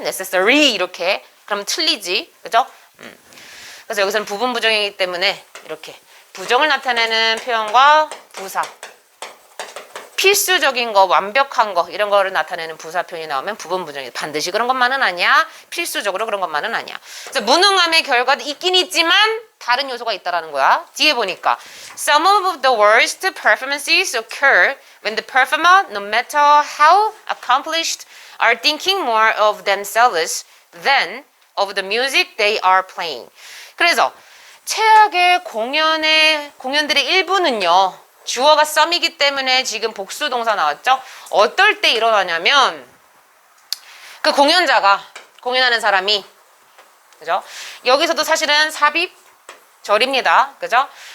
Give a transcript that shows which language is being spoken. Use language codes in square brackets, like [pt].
[ko] necessary 이렇게. 그러면 틀리지. 그죠? 그래서 여기서는 부분 부정이기 때문에 이렇게 부정을 나타내는 표현과 부사 필수적인 거, 완벽한 거 이런 거를 나타내는 부사 표현이 나오면 부분 부정이 반드시 그런 것만은 아니야. 필수적으로 그런 것만은 아니야. 그래서 무능함의 결과도 있긴 있지만 다른 요소가 있다라는 거야. 뒤에 보니까 [en] Some of the worst performances occur when the performer, no matter how accomplished, are thinking more of themselves than of the music they are playing. [ko] 그래서 최악의 공연들의 일부는요. 주어가 some이기 때문에 지금 복수 동사 나왔죠? 어떨 때 일어나냐면 그 공연하는 사람이 그죠? 여기서도 사실은 삽입 절입니다. 그죠?